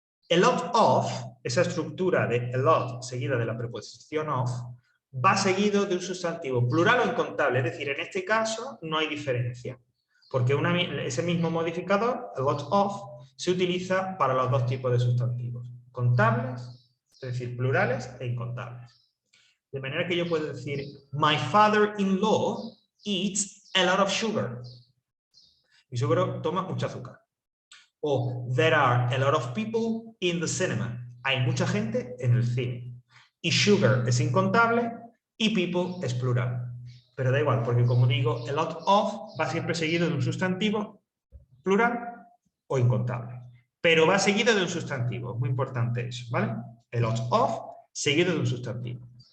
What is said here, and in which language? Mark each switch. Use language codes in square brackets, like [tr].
[es] A lot of, esa estructura de a lot seguida de la preposición of, va seguido de un sustantivo plural o incontable, es decir, en este caso no hay diferencia, porque ese mismo modificador, a lot of, se utiliza para los dos tipos de sustantivos, contables, es decir, plurales e incontables. De manera que yo puedo decir, [en] my father-in-law eats a lot of sugar. [es] Mi suegro toma mucho azúcar. [en] O there are a lot of people in the cinema. [es] Hay mucha gente en el cine. Y sugar es incontable y people es plural. Pero da igual, porque como digo, a lot of va siempre seguido de un sustantivo plural o incontable. Pero va seguido de un sustantivo. Es muy importante eso, ¿vale? A lot of seguido de un sustantivo.